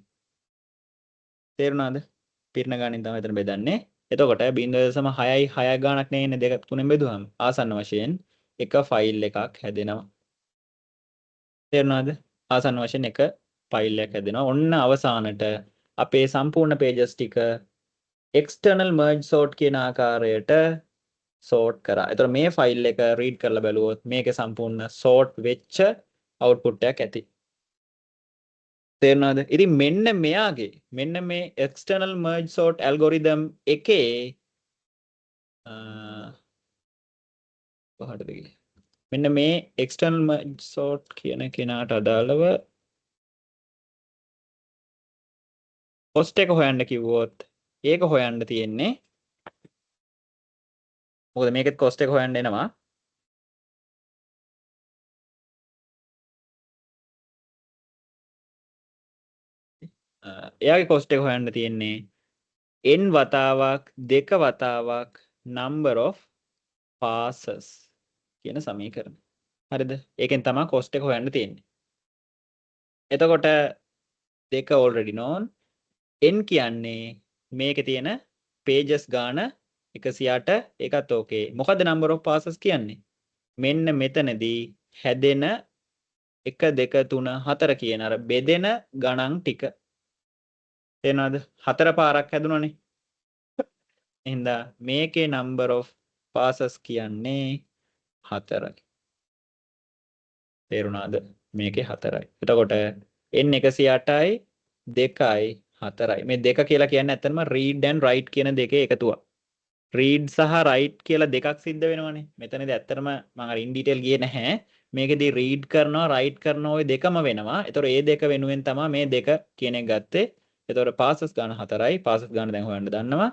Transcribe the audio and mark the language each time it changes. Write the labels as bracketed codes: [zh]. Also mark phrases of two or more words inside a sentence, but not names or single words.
[si] තේරුණාද? පිරෙන ගාණෙන් තමයි මෙතන බෙදන්නේ. එතකොට 0.6යි 6 ගාණක් නේ ඉන්නේ දෙක 3ෙන් බෙදුවාම. ආසන්න වශයෙන් එක ෆයිල් එකක් හැදෙනවා. තේරුණාද? ආසන්න වශයෙන් එක ෆයිල් එකක් හැදෙනවා. ඔන්න අවසානට අපේ සම්පූර්ණ pages ටික [en] external merge sort [si] කියන ආකාරයට sort කරා. එතකොට මේ ෆයිල් එක read කරලා බැලුවොත් මේකේ සම්පූර්ණ sort වෙච්ච output එකක් ඇති. තේරුණාද? ඉතින් මෙන්න මෙයාගේ මෙන්න මේ [en] external merge sort algorithm [si] එකේ පහටද කියලා. මෙන්න මේ [en] external merge sort [si] කියන කෙනාට අදාළව cost එක හොයන්න කිව්වොත් ඒක හොයන්න තියෙන්නේ මොකද මේකෙත් cost එක හොයන්න එනවා. එයාගේ cost එක හොයන්න තියෙන්නේ n වතාවක් 2 වතාවක් [en] number of passes [si] කියන සමීකරණ. හරිද? ඒකෙන් තමයි cost එක හොයන්න තියෙන්නේ. එතකොට දෙක [en] already known. [si] n කියන්නේ මේකේ තියෙන pages ගාන 108 ඒකත් ඕකේ. මොකද්ද [en] number of passes [si] කියන්නේ? මෙන්න මෙතනදී හැදෙන 1 2 3 4 කියන අර බෙදෙන ගණන් ටික. තේරෙනවද? 4 පාරක් හැදුනනේ. එහෙනම් මේකේ [en] number of passes [si] කියන්නේ 4යි. තේරුණාද? මේකේ 4යි. එතකොට n 108යි 2යි 4යි. මේ දෙක කියලා කියන්නේ ඇත්තටම [en] read and write [si] කියන දෙකේ එකතුවක්. read සහ write කියලා දෙකක් සිද්ධ වෙනවනේ. මෙතනදී ඇත්තටම මම අර [en] in detail [si] ගියේ නැහැ. මේකෙදී read කරනවා write කරනවා ඔය දෙකම වෙනවා. ඒතකොට මේ දෙක වෙනුවෙන් තමයි මේ දෙක කියන එක ගත්තේ. ඒතකොට passes ගාන 4යි. passes ගාන දැන් හොයන්න දන්නවා.